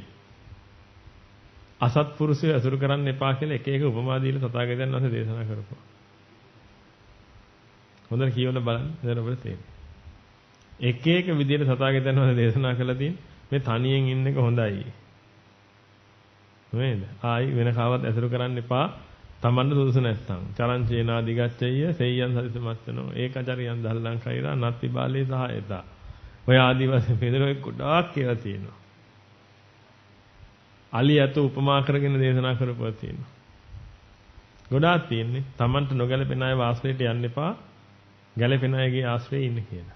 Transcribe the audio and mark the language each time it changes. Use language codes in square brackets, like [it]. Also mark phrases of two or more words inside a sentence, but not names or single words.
[si] අසත්පුරුෂය අසුරු කරන්න එපා කියලා එක එක උපමා දීලා තථාගතයන් වහන්සේ දේශනා කරපුවා. හොඳට කියවන්න බලන්න එතන ඔබට තේරෙයි. එක එක විදිහට තථාගතයන් වහන්සේ දේශනා කළා තියෙන මේ තනියෙන් ඉන්න එක හොඳයි. නේද? ආයි වෙන කාවත් ඇසුරු කරන්න එපා. තමන්ට සුදුසු නැත්නම්. [pi] චරං චේනා දිගච්ඡය සෙය්‍යං සරිසමස්සනෝ ඒකචරියං දල්ලං කෛරා නත්ති බාලේ සහයතා. [si] ඔය ආදි වශයෙන් පෙදරෝ ගොඩාක් කියලා තියෙනවා. අලි ඇත උපමා කරගෙන දේශනා කරපුවා තියෙනවා. ගොඩාක් තියෙන්නේ තමන්ට නොගැලපෙන අය වාස්ත්‍රයට යන්න එපා. ගැලපෙන අයගේ ආශ්‍රයේ ඉන්න කියලා.